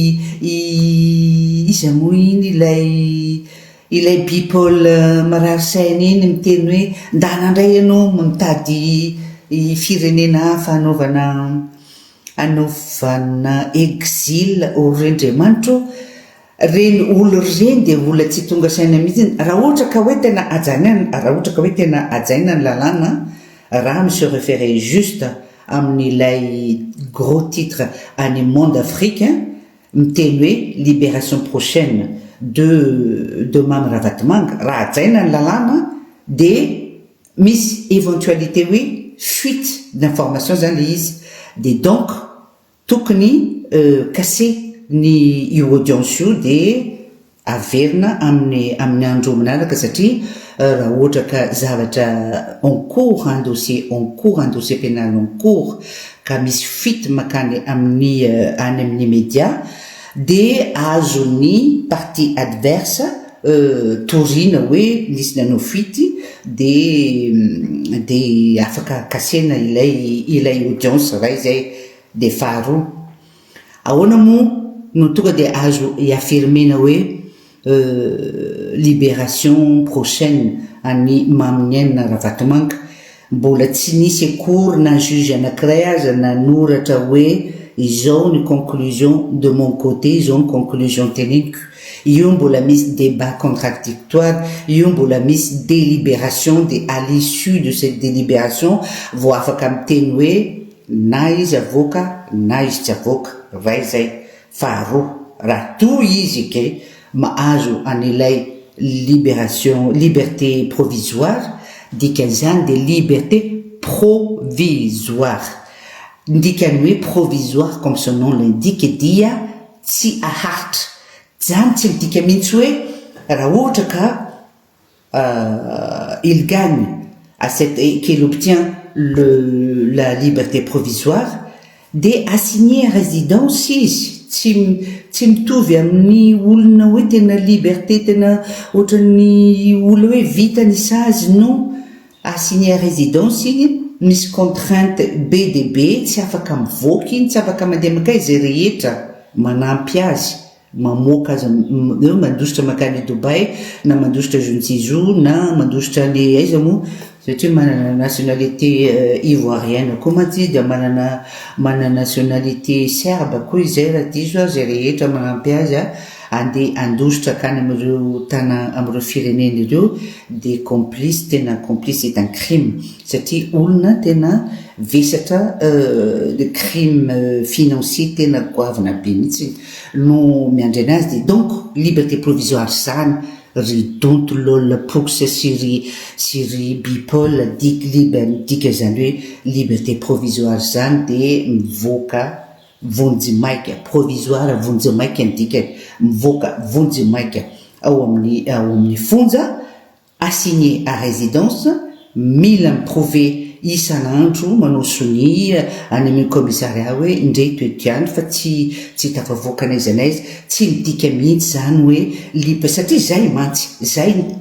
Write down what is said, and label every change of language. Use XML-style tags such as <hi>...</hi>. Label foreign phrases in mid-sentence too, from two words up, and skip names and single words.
<mg>iza moa iny ilay Bipol Mararsaina iny miteny hoe ndanandray ianao mitady firenena hafa anaovana exil Orendriamanitro reny olo reny de olona tsy tonga saina mihitsy raha ohatra ka hoe tena ajaina ny lalàna raha</mg> <fr>se référer juste</fr> <mg>amin'ilay</mg> <fr>gros titre</fr> <mg>any</mg> <fr>monde africain</fr> <mg>miteny hoe</mg> <fr>libération prochaine</fr> <mg>de Mame Ravatomanga raha ajaina ny lalàna de misy éventualité hoe</mg> <fr>fuite d'information</fr> <mg>zany le izy de donc tokony kase ny io audience io de averina amin'ny andro manaraka satria raha ohatra ka zavatra</mg> <fr>en cours un dossier pénal en cours</fr> <mg>ka misy fuite makany amin'ny média de azony</mg> <fr>partie adverse</fr> <mg>torina hoe nisy nanao fuite de afaka kasena ilay audience raha izay de faharoa ahoana moa no tonga de azo iaffirmena hoe</mg> <fr>libération prochaine</fr> <mg>any Mame Ravatomanga mbola tsy nisy akory na juge anankiray aza nanoratra hoe izao ny conclusion</mg> <fr>de mon côté</fr> <mg>izao ny conclusion teneniko io mbola misy</mg> <fr>débat contradictoire</fr> <mg>io mbola misy délibération de</mg> <fr>à l'issue de cette délibération</fr> <mg>vo afaka miteny hoe na izy avoka na izy tsy avoka vai zay faharoa raha toa izy ke mahazo an'ilay</mg> <fr>liberté provisoire</fr> <mg>dikan'izany de</mg> <fr>liberté provisoire</fr> <mg>ndikany hoe</mg> <fr>provisoire comme son nom l'indique</fr> <mg>dia tsy aharitra zany tsy midika mihitsy hoe raha ohatra ka</mg> <fr>il gagne à qu'il obtient la liberté provisoire de assigner résidence</fr> <mg>izy tsy mitovy amin'ny olona hoe tena liberté tena ohatran'ny olona hoe vita ny sazy no</mg> <fr>assigner résidence</fr> <mg>iny misy contrainte be de be tsy afaka mivoaka iny tsy afaka mandeha makay zay rehetra manampy azy mamoaka azy mandositra makany Dubai na mandositra</mg> <fr>jeune séjour</fr> <mg>na mandositra ny aiza moa satria manana</mg> <fr>nationalité ivoirienne</fr> <mg>koa maty dia manana</mg> <fr>nationalité serbe</fr> <mg>koa izay raha diso zay rehetra manampy azy andeha andositra akany amin'ireo amin'ireo firenena ireo de complice tena complice</mg> <fr>c'est un crime</fr> <mg>satria olona tena vesatra de</mg> <fr>crime financier</fr> <mg>tena goavana be mihitsy no miandry anazy de donc</mg> <fr>liberté provisoire</fr> <mg>zany ry donto lolona pokosa sy ry Bipol dika zany hoe</mg> <fr>liberté provisoire</fr> <mg>zany de mivoaka vonjimaika provisoire vonjimaika ndika mivoaka vonjimaika ao amin'ny fonja</mg> <fr>assigné à résidence</fr> <mg>mila miprouver isan'andro manao soni any amin'ny commissariat hoe indreto etiany fa tsy tafavoaka n'aiza n'aiza tsy midika mihitsy zany hoe satria zay mantsy zay</mg>